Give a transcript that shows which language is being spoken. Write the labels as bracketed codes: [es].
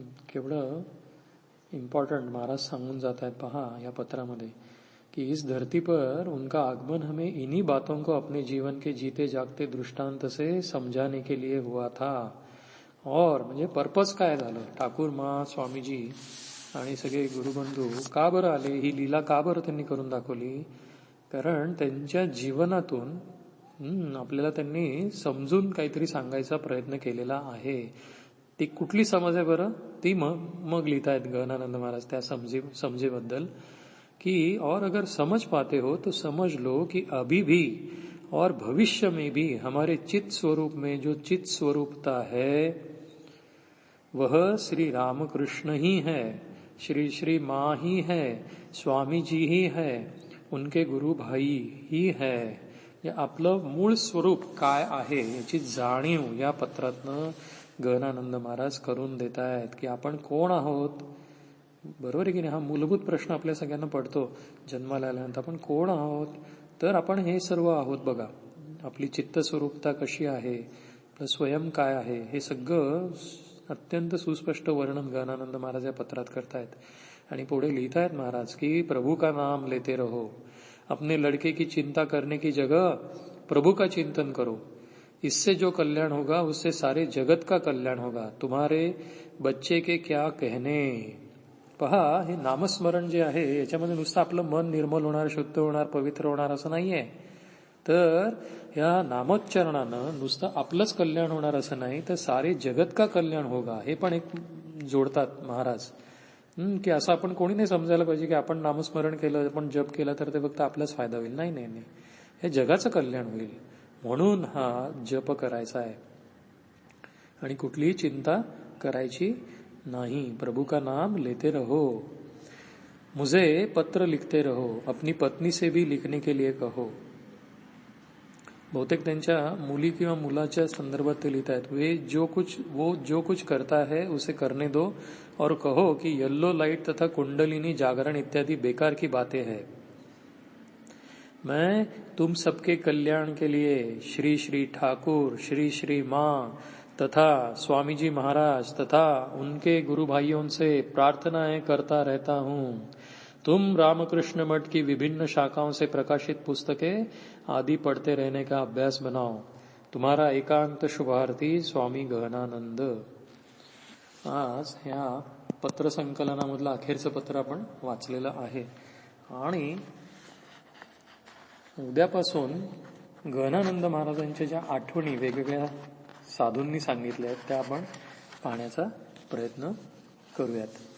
[mr] केवढं इम्पॉर्टंट महाराज सांगून जात आहेत पहा या पत्रामध्ये कि [hi] इस धरती पर उनका आगमन हमें इन्हीं बातों को अपने जीवन के जीते जागते दृष्टांत से समझाने के लिए हुआ था। [mr] और म्हणजे पर्पज काय झालं, ठाकूर माँ, स्वामीजी आणि सगळे गुरुबंधू का बरं आले, ही लीला का बरं त्यांनी करून दाखवली? कारण त्यांच्या जीवनातून आपल्याला त्यांनी समजून काहीतरी सांगायचा प्रयत्न केलेला आहे. ती कुठली समज आहे बरं? ती मग लिहितायत गहनानंद महाराज त्या समजेबद्दल कि [hi] और अगर समझ पाते हो तो समझ लो कि अभी भी और भविष्य में भी हमारे चित्त स्वरूप में जो चित्त स्वरूपता है वह श्री रामकृष्ण ही है, श्री श्री माँ ही है, स्वामी जी ही है, उनके गुरु भाई ही है. [mr] या आपलं मूळ स्वरूप काय आहे याची जाणीव या पत्रातनं गहनानंद महाराज करून देत आहेत की आपण कोण आहोत. बरोबर आहे की नाही? हा मूलभूत प्रश्न आपल्या सगळ्यांना पडतो जन्माला आल्यानंतर, आपण कोण आहोत? तर आपण हे सर्व आहोत बघा. आपली चित्त स्वरूपता कशी आहे, आपलं स्वयं काय आहे, हे सगळं अत्यंत सुस्पष्ट वर्णन गहनानंद महाराज या पत्रात करतायत. आणि पुढे लिहितायत महाराज की [hi] प्रभू का नाम लेते रहो, अपने लड़के की चिंता करने की जगह प्रभु का चिंतन करो, इससे जो कल्याण होगा उससे सारे जगत का कल्याण होगा. तुम्हारे बच्चे के क्या कहने. [mr] पहा, हे नामस्मरण जे आहे याच्यामध्ये नुसतं आपलं मन निर्मल होणार, शुद्ध होणार, पवित्र होणार असं नाहीये. तर या नामोच्चारणानं नुसतं आपलंच कल्याण होणार असं नाही, तर [hi] सारे जगत का कल्याण होगा [mr] हे पण एक जोडतात महाराज. की असं आपण कोणी नाही समजायला पाहिजे की आपण नामस्मरण केलं, आपण जप केला तर ते फक्त आपलाच फायदा होईल. नाही नाही नाही, हे जगाचं कल्याण होईल म्हणून हा जप करायचा आहे आणि कुठलीही चिंता करायची नहीं. [hi] प्रभु का नाम लेते रहो, मुझे पत्र लिखते रहो, अपनी पत्नी से भी लिखने के लिए कहो. [mr] बहुतेक त्यांच्या मुली किंवा मुलाच्या संदर्भात ते लिहित आहेत. [hi] वो जो कुछ करता है उसे करने दो और कहो कि येलो लाइट तथा कुंडलिनी जागरण इत्यादि बेकार की बातें हैं. मैं तुम सबके कल्याण के लिए श्री श्री ठाकुर, श्री श्री माँ तथा स्वामी जी महाराज तथा उनके गुरु भाइयों से प्रार्थनाएं करता रहता हूँ. तुम रामकृष्ण मठ की विभिन्न शाखाओं से प्रकाशित पुस्तकें आदि पढ़ते रहने का अभ्यास बनाओ. तुम्हारा एकांत शुभार्थी स्वामी गहनानंद. [mr] आज ह्या पत्र संकलनामधलं अखेरचं पत्र आपण वाचलेलं आहे आणि उद्यापासून गहनानंद महाराजांच्या ज्या आठवणी वेगवेगळ्या साधूंनी सांगितल्या आहेत त्या आपण पाहण्याचा प्रयत्न करूयात.